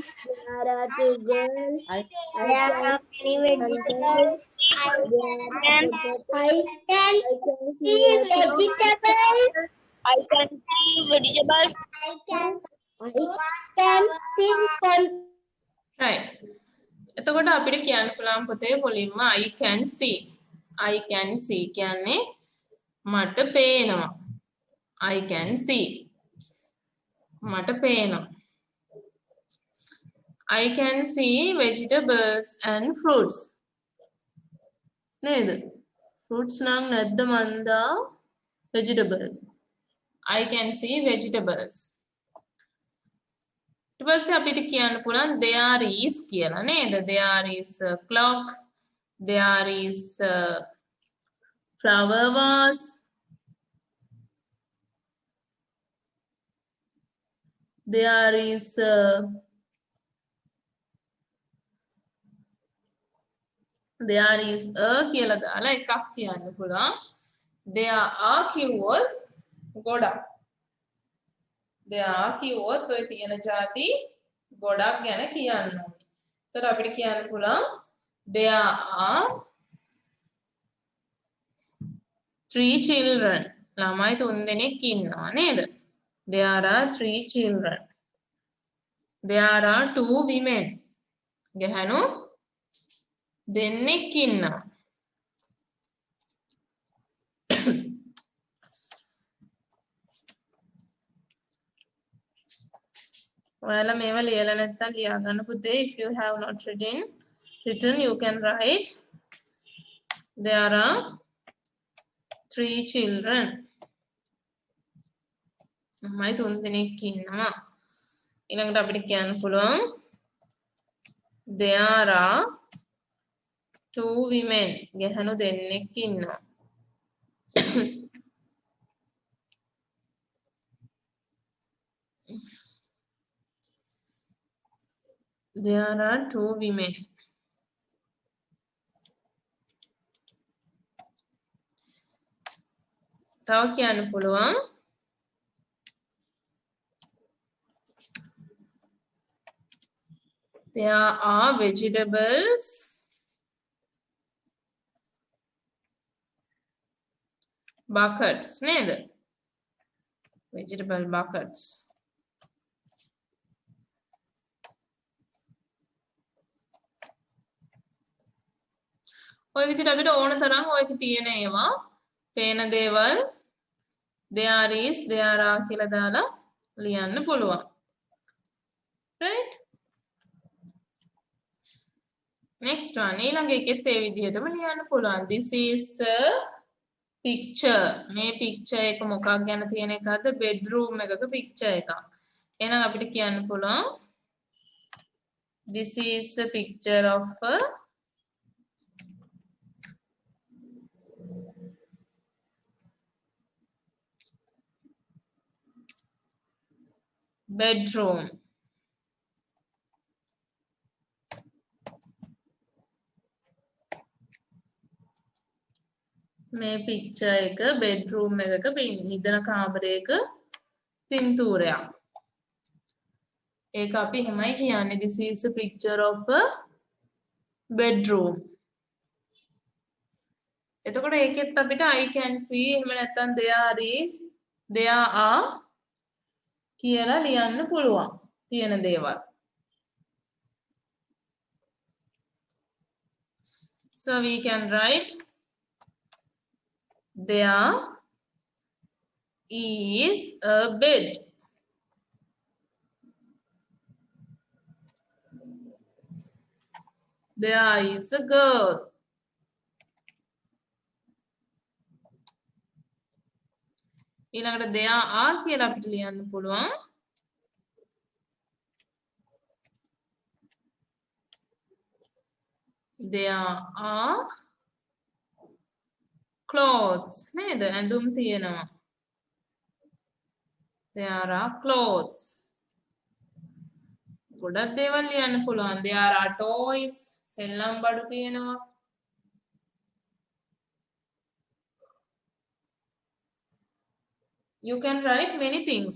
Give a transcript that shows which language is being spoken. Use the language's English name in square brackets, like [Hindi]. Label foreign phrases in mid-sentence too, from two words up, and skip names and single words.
[English] are two girls. There are many vegetables. I can see vegetables. I can see vegetables. I can see right. [Sinhala] එතකොට අපිට කියන්න පුළුවන් පුතේ මුලින්ම [English] I can see. I can see [Sinhala] කියන්නේ මට පේනවා. [English] I can see. [Sinhala] මට පේනවා. [English] I can see vegetables and fruits. [Sinhala] නේද? Fruits නම් නැද්ද මන්දා? [English] Vegetables. I can see vegetables. [Sinhala] ඊට පස්සේ අපිට කියන්න පුළුවන් [English] there is [Sinhala] කියලා නේද? [English] There is a clock. There is a flower vase. There is a there is a [Sinhala] කියලා දාලා එකක් කියන්න පුළුවන්. [English] there are [Sinhala] කිව්වොත් ගොඩක්. [English] there are [Sinhala] කිව්වොත් ඔය තියෙන ಜಾති ගොඩක් ගැන කියන්න ඕනේ. ඒතර අපිට කියන්න පුළුවන් [English] there are 3 children. [Sinhala] ළමයි 3 දෙනෙක් ඉන්නවා නේද? [English] there are 3 children. there are 2 women. [Sinhala] ගැහණු දෙන්නෙක් ඉන්නවා. ඔයාලා මේවා ලියලා නැත්නම් ලියා ගන්න පුතේ. [English] if you have not written you can write there are 3 children. [Sinhala] ළමයි 3 දෙනෙක් ඉන්නවා. ඊළඟට අපිට කියන්න පුළුවන් [English] there are 2 women. [Sinhala] ගැහණු දෙන්නෙක් ඉන්නවා. [English] there are 2 women. [Sinhala] තව කියන්න පුළුවන් [English] there are vegetables buckets [Sinhala] නේද? [English] vegetable buckets. [Sinhala] ඔය විදිහට අපිට ඕන තරම් ඔයක තියෙන ඒවා පේන දේවල් [English] there is there are [Sinhala] කියලා දාලා ලියන්න පුළුවන්. [English] right? next one [Sinhala] ඊළඟ එකෙත් ඒ විදිහටම ලියන්න පුළුවන්. [English] this is a picture. [Sinhala] මේ picture එක මොකක් ගැන තියෙන එකද? [English] bedroom [Sinhala] එකක picture එකක්. එහෙනම් අපිට කියන්න පුළුවන් [English] this is a picture of a bedroom. [Sinhala] මේ picture එක bedroom එකක ඉඳන කාමරයක පින්තූරයක්. ඒක අපි එහෙමයි කියන්නේ [English] this is a picture of a bedroom. [Sinhala] එතකොට ඒකෙත් අපිට [English] I can see [Sinhala] එහෙම නැත්නම් [English] there is there are [Sinhala] කියලා ලියන්න පුළුවන් තියෙන දේවල්. [English] so we can write there is a bed. there is a girl. [Sinhala] ඊළඟට [English] there are [Sinhala] කියලා අපිට ලියන්න පුළුවන් [English] there are clothes [Sinhala] නේද? ඇඳුම් තියෙනවා. [English] there are clothes. [Sinhala] ගොඩක් දේවල් ලියන්න පුළුවන්. [English] there are toys. [Sinhala] සෙල්ලම් බඩු තියෙනවා. [English] you can write many things.